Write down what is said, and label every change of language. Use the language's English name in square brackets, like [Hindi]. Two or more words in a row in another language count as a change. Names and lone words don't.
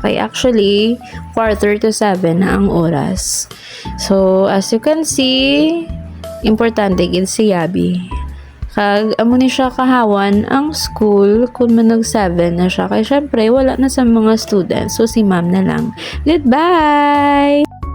[Hiligaynon] Kay actually, 6:45 na ang oras. [English] So, as you can see, [Hiligaynon] importante gid si Yabi. Kag amo ni siya kahawan ang school kung manog 7 na siya. Kay syempre, wala na sa mga students. So, si ma'am na lang. Goodbye!